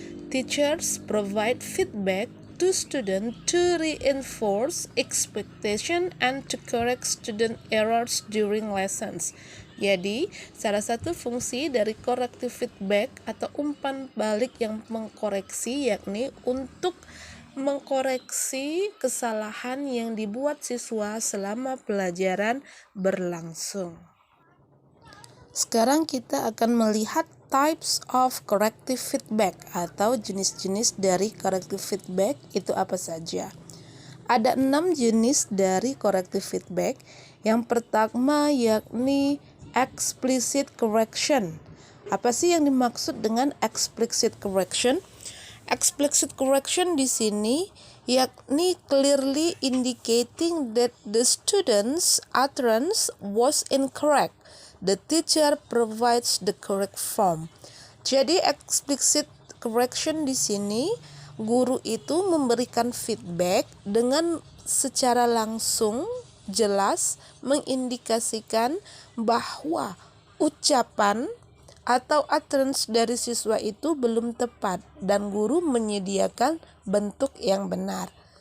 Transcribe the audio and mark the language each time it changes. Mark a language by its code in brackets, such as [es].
[en] Teachers provide feedback to students to reinforce expectation and to correct student errors during lessons. [id] Jadi, salah satu fungsi dari corrective feedback atau umpan balik yang mengkoreksi yakni untuk mengkoreksi kesalahan yang dibuat siswa selama pelajaran berlangsung. Sekarang kita akan melihat [en] types of corrective feedback [id] atau jenis-jenis dari corrective feedback itu apa saja. Ada 6 jenis dari corrective feedback. Yang pertama yakni explicit correction. Apa sih yang dimaksud dengan explicit correction? [en] Explicit correction [id] di sini yakni [en] clearly indicating that the student's utterance was incorrect. The teacher provides the correct form. [id] Jadi explicit correction di sini guru itu memberikan feedback dengan secara langsung jelas mengindikasikan bahwa ucapan atau utterance dari siswa itu belum tepat dan guru menyediakan bentuk yang benar.